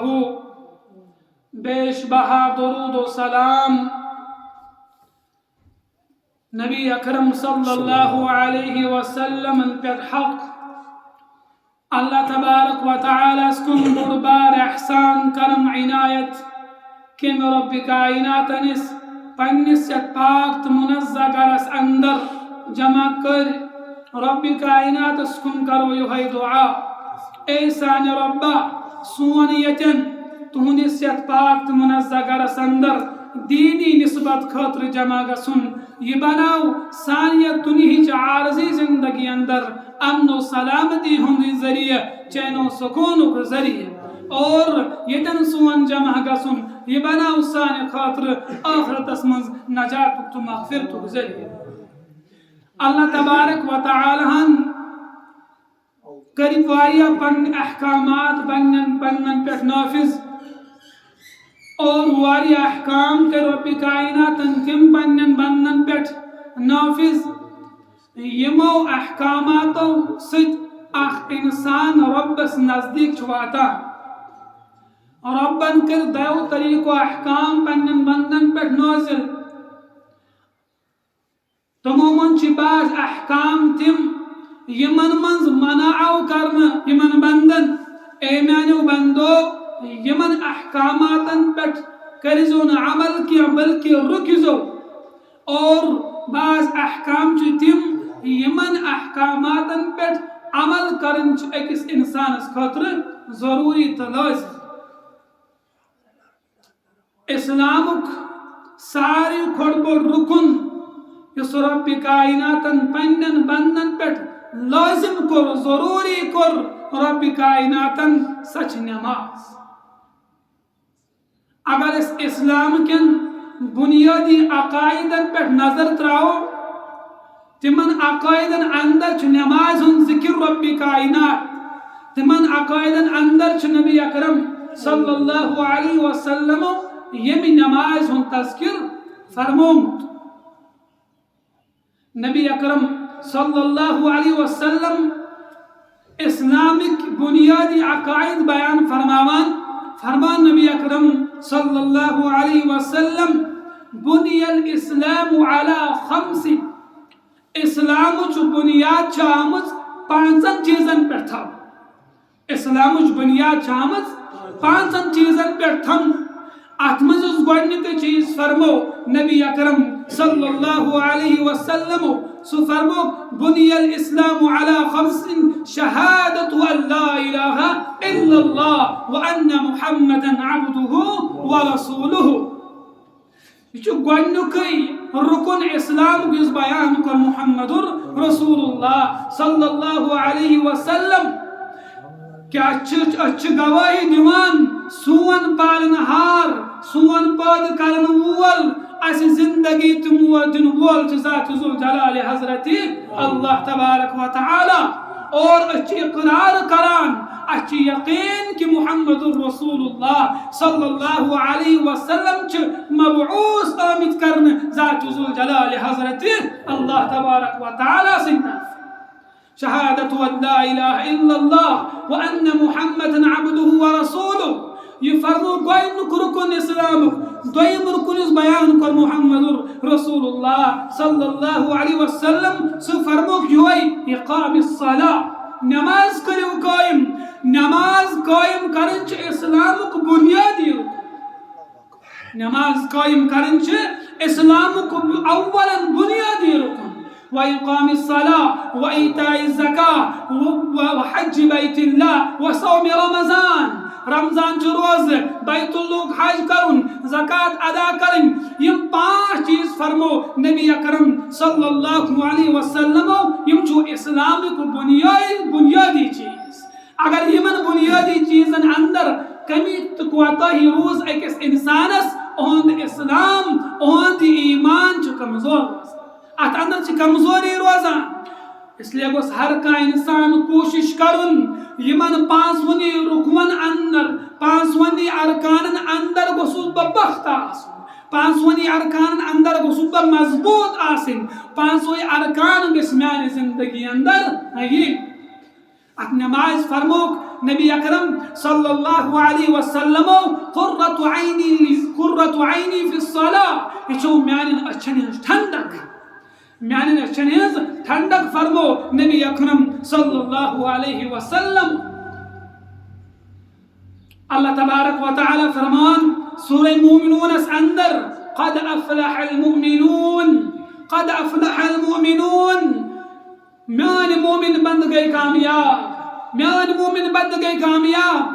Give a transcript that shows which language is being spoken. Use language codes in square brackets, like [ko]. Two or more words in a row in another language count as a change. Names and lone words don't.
[ks] بیش بہا درود و سلام نبی اکرم [ar] صلی اللہ علیہ وسلم [ks] پر حق. [ar] اللہ تبارک و تعالی [ks] اسکن بربار احسان کرم عنایت کم رب کائنات انس پنس یت پاک تو منزہ گرس اندر جمع کر. رب کائنات اسکن کرو یہ دعا، اے سان ربا سون یتن تہندس یت پاک تو منزہ گرس اندر دینی نسبت خاطر جمع گسن. یہ بناو سانیت دنہچ عارضی زندگی اندر امن و سلامتی ہندی ذریعہ، چین و سکون کے ذریعہ، اور یتن سون جمع گسن یہ بناو سان خاطر آخرت اسمنز نجات تو مغفرت کے ذریعہ. [ar] اللہ تبارک و تعالی [ks] کریم وایا پن احکامات بنن پر نافذ، اور واری احکام کے رب کائنات کم بنن پہ نافذ. یمو احکاماتو ست اخ انسان ربس نزدیک واتان. ربن کر دیو طریقو احکام پنن بندن پہ نازل. تمو من چھ بعض احکام تم یمن منز منعو کرن یمن بندن. اے میانو بندو یمن احکاماتن پٹ کرزو نا عمل کیا بلکہ رکزو. اور بعض احکام چھ تم یمن احکاماتن پٹ عمل کرن چھ اکس انسان اس خاطر ضروری تلازم. اسلامک ساری کھوڑ بڑ رکن اس رب کائناتن پنن بندن پٹ لازم کر ضروری کر رب کائناتن سچ نماز. اگر اس اسلام کن بنیادی عقائدن پر نظر تراؤ تمن عقائدن اندر چھ نماز ہن ذکر رب کائنات، تمن عقائدن اندر چھ نبی اکرم [ar] صلی اللہ علیہ وسلم [ks] یمی نماز ہن تذکر فرمومت. نبی اکرم [ar] صلی اللہ علیہ وسلم [ks] اسلامک بنیادی عقائد بیان فرمان نبی اکرم [ar] صلی اللہ علیہ وسلم بنی الاسلام علی خمس. [ks] اسلام چھ بنیاد چامت پانچن چیزن پر تھا. اسلام چھ بنیاد چامت پانچن چیزن پر تھم. اتمزز گوڑنک چیز فرمو نبی اکرم [ar] صلی اللہ علیہ وسلم [ks] سو فرمو [ar] بنی الاسلام علی خمس شہادت ان لا الہ الا اللہ وان محمدا عبدہ ورسولہ. [ks] یہ گوڑنک رکن اسلام کس بیان کر محمد رسول اللہ [ar] صلی اللہ علیہ وسلم. [ks] کیا اچھ گواہی دیوان سون پالنہار سون پاد کرن وول اس زندگی تمو دن وول ذات ذوالجلال حضرت [ar] اللہ تبارک و تعالی. [ks] اور اچھ اقرار کران اچھ یقین کہ محمد رسول اللہ [ar] صلی اللہ علیہ وسلم [ks] چھ مبعوث آمد کرن ذات ذوالجلال حضرت [ar] اللہ تبارک و تعالی [ks] سنتا. [ar] شہادت ان لا الہ الا اللہ وان محمدا عبدہ ورسولہ. [ks] یہ فرمو گوئنک رکن اسلام دویم رکن اس بیان کر محمد رسول اللہ [ar] صلی اللہ علیہ وسلم [ks] سو فرمو کیوئی [ar] اقام الصلاة. [ks] نماز کریو قائم. نماز قائم کرنچ اسلام کو بنیادی رکن. نماز قائم کرنچ اسلام کو اولا بنیادی رکن. [ar] وإقام الصلاة وإيتاء الزكاة وحج بيت الله وصوم رمضان. [ks] رمضان چھ روز بیت اللہ حج کرن زکاة ادا کرن. یہ پانچ چیز فرمو نبی اکرم [ar] صلی اللہ علیہ وسلم [ks] یم چھ اسلام کو بنیادی چیز. اگر یمن بنیادی چیزن اندر کمی تو کوتاہی روز اکس انسانس اہند اسلام اہند ایمان چھ کمزور روزان، ات اندر چھ کمزوری روزان. اس لیے گوس ہر کا انسان کوشش کرن یمن پانچونی رکون اندر پانچونی ارکانن اندر گوسس بہ پخت آسن، پانچونی ارکان اندر گوسس بہ مضبوط آسن، پانچوئی ارکان گس میانہ زندگی اندر یہ. ات نماز فرموک نبی اکرم [ar] صلی اللہ علیہ وسلم قرۃ عینی فی الصلاۃ، [ks] یہ چھو میانن اچھن ہنز ٹھنڈک، میانن اچھن ہنز ٹھنڈک فرمو نبی اکرم [ar] صلی اللہ علیہ وسلم. اللہ تبارک و تعالی [ks] فرمان سورہ مومنون اس اندر [ar] قد افلح المؤمنون، قد افلح المؤمنون، [ks] میان مومن بند گئی کامیاب، میان مومن بند گئی کامیاب.